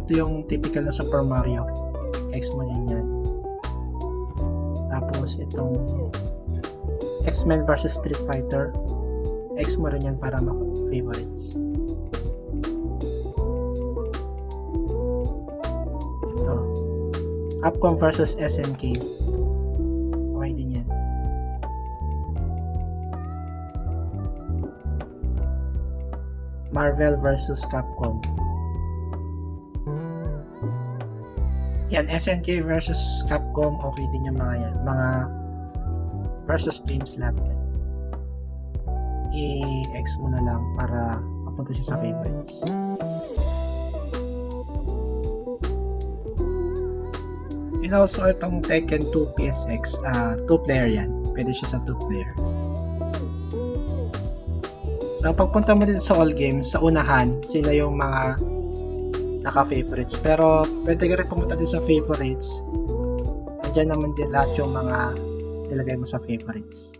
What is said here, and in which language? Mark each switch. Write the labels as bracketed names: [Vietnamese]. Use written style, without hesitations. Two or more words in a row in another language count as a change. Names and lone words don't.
[Filipino] Ito yung typical na Super Mario. X mo din yan. Tapos itong X-Men vs Street Fighter. X mo rin yan para favorites. Ito. Capcom vs SNK. Okay din yan. Marvel vs. Capcom. Yan, SNK vs. Capcom, okay din yung mga yan. Mga versus games lang yan. I-X mo na lang para mapunta siya sa favorites. [English] And also, [Filipino] itong Tekken 2 PSX, 2 player yan. Pwede siya sa 2 player. So, pagpunta mo dito sa all games, sa unahan, sila yung mga naka-favorites. Pero, pwede ka rin pumunta din sa favorites. Andiyan naman din lahat yung mga nilagay mo sa favorites.